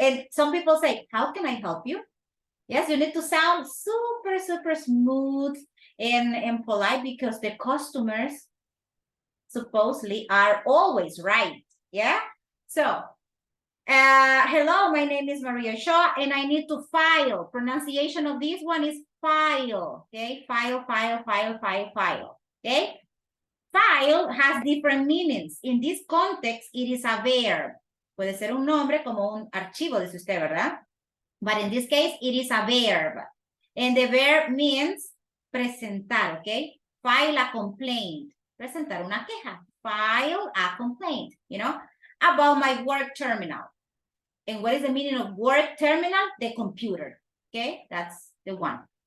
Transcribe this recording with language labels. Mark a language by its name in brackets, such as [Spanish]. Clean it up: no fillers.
[English] And some people say, how can I help you? Yes, you need to sound super, super smooth and polite because the customers supposedly are always right, yeah? So, hello, my name is Maria Shaw, and I need to file. Pronunciation of this one is file, okay? File, okay? File has different meanings. In this context, it is a verb. [Spanish] Puede ser un nombre como un archivo, dice usted, ¿verdad? [English] But in this case, it is a verb. And the verb means presentar, okay? File a complaint. [Spanish] Presentar una queja. [English] File a complaint, you know, about my work terminal. And what is the meaning of work terminal? The computer, okay? That's the one.